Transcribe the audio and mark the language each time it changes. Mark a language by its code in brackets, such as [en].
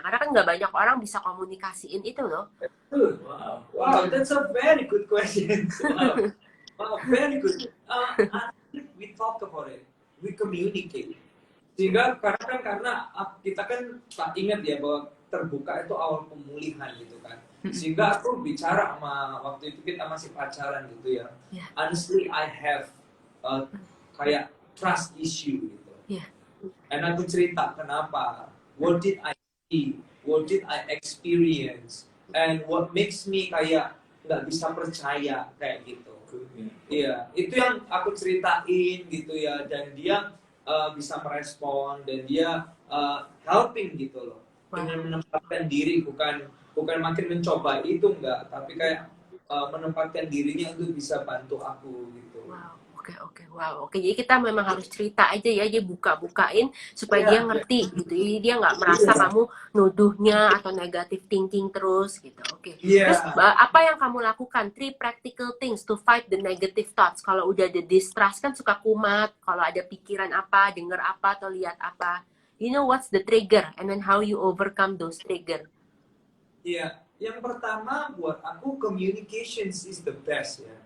[id] Karena kan nggak banyak orang bisa komunikasiin itu loh. [en] Wow, that's a very good question. Wow, very good. We talk about it, we communicate. [id] Sehingga karena kita kan tak ingat ya bahwa terbuka itu awal pemulihan gitu kan. Sehingga aku bicara sama waktu itu kita masih pacaran gitu ya. [en] Yeah. Honestly, I have kayak trust issue gitu. Yeah. And [id] aku cerita kenapa, [en] what did I see, what did I experience, and what makes me [id] kayak nggak bisa percaya kayak gitu. Iya, itu yang aku ceritain gitu ya, dan dia bisa merespon dan dia helping gitu loh. Dengan menempatkan diri, bukan makin mencoba itu enggak, tapi kayak menempatkan dirinya untuk bisa bantu aku gitu. Wow, oke. Jadi kita memang harus cerita aja ya, dia buka-bukain supaya dia ngerti gitu. Jadi dia nggak merasa kamu nuduhnya atau [en] negative thinking [id] terus gitu. Oke. Terus apa yang kamu lakukan? [en] 3 practical things to fight the negative thoughts. [id] Kalau udah ada distrust kan suka kumat. Kalau ada pikiran apa, dengar apa atau lihat apa. [en] You know what's the trigger and then how you overcome those trigger? [id] Iya, yang pertama buat aku [en] communications is the best [id] ya.